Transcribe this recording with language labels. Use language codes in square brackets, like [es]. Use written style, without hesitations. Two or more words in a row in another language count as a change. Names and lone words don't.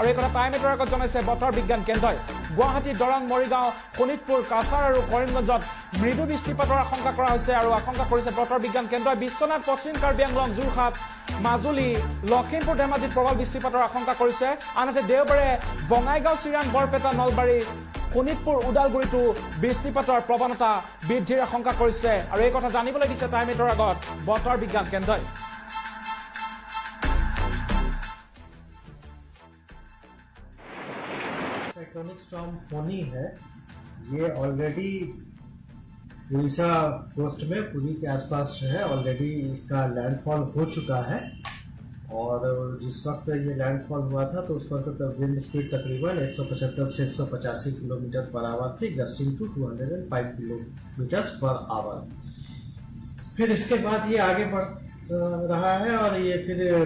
[as] এই কথা টাইমেটৰ আগত জনাইছে বতৰ বিজ্ঞান কেন্দ্ৰই গুৱাহাটী দৰং মৰিগাঁও শোণিতপুৰ কাছাৰ আৰু কৰিমগঞ্জত মৃদু বৃষ্টিপাতৰ আশংকা কৰা হৈছে আৰু আশংকা কৰিছে বতৰ বিজ্ঞান কেন্দ্ৰই বিশ্বনাথ পশ্চিম কাৰ্বি আংলং যোৰহাট মাজুলী লখিমপুৰ ধেমাজিত প্ৰবল বৃষ্টিপাতৰ আশংকা কৰিছে আনহাতে দেওবাৰে বঙাইগাঁও চিৰাং বৰপেটা নলবাৰী শোণিতপুৰ ওদালগুৰিতো বৃষ্টিপাতৰ প্ৰৱণতা বৃদ্ধিৰ আশংকা কৰিছে আৰু এই কথা জানিবলৈ দিছে টাইমেটৰ আগত বতৰ বিজ্ঞান কেন্দ্ৰই [en] cyclonic storm [hi] फोनी है ये ऑलरेडी उड़ीसा कोस्ट में पुरी के आसपास जो है ऑलरेडी इसका लैंडफॉल हो चुका है और जिस वक्त ये लैंडफॉल हुआ था तो उस वक्त [en] wind speed [hi] तकरीबन 175 से 185 [en] kilometer per hour [hi] थी [en] gusting to 205 kilometer per hour [hi] फिर इसके बाद ये आगे बढ़ रहा है और ये फिर